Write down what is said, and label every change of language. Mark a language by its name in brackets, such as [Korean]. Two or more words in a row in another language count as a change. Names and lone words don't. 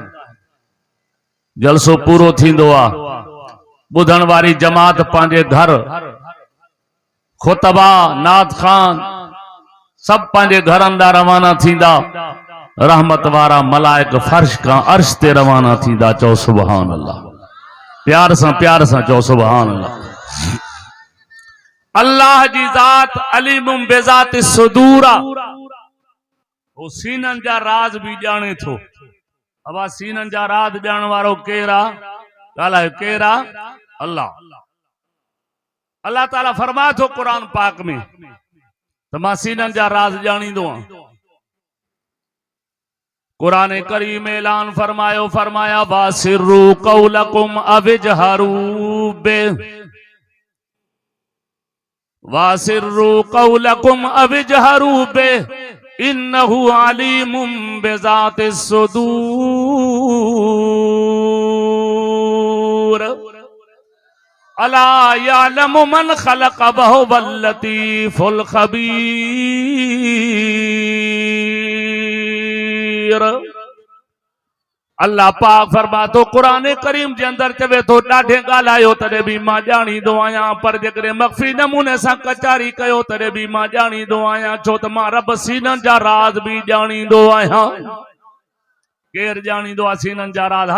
[Sindhi] जलसो पूरो थींदो आहे, ॿुधण वारी जमात पंहिंजे घर, खुतबा नात खान सब पंहिंजे घरनि ॾांहुं रवाना थींदा। रहमत वारा मलाइक फर्श खां अर्श ते रवाना थींदा। चओ [Arabic] سبحان الله. [Sindhi] प्यार सां चओ [Arabic] سبحان الله. [Sindhi] अल्लाह जी ज़ात [Arabic] عليم بذات الصدور, [Sindhi] वो सीनन जा राज भी ॼाणे थो। अबा सीनन जा राज ॼाणण वारो केर आहे? ॻाल्हायो केर आहे? अल्लाह। अल्लाह ताला फरमाए थो क़ुरान पाक में त मां सीनन जा राज ॼाणींदो आहियां। क़ुरान करीम ऐलान फरमायो, फरमाया [Arabic] وأسروا قولكم أو اجهروا به، وأسروا قولكم أو اجهروا به إنه عليم بذات الصدور ألا يعلم من خلق وهو اللطيف الخبير. [Sindhi] अल्लाह पाक फरमा तो क़ुरान करीम जे अंदर चवे तो ॾाढे ॻाल्हायो तॾहिं बि मां ॼाणींदो आहियां, पर जेकॾहिं मख़फ़ी नमूने सां कचारी कयो तॾहिं बि मां ॼाणींदो आहियां, छो त मां रब सीननि जा राज बि ॼाणींदो आहियां। केर ॼाणींदो आहे सीननि जा राज?